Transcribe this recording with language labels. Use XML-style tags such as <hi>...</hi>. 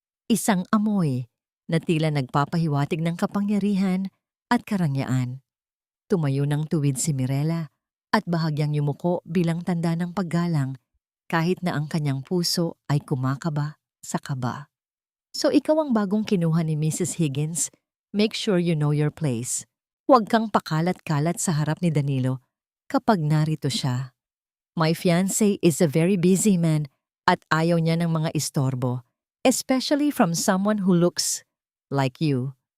<tl>Isang amoy na tila nagpapahiwatig ng kapangyarihan at karangyaan. Tumayo ng tuwid si Mirela at bahagyang yumuko bilang tanda ng paggalang kahit na ang kanyang puso ay kumakaba sa kaba. So ikaw ang bagong kinuha ni Mrs.</tl> <en>Higgins, make sure you know your place.</en> <tl>Huwag kang pakalat-kalat sa harap ni Danilo kapag narito siya.</tl> <en>My fiancé is a very busy man</en> <tl>at ayaw niya ng mga istorbo,</tl> <en>especially from someone who looks like you.</en>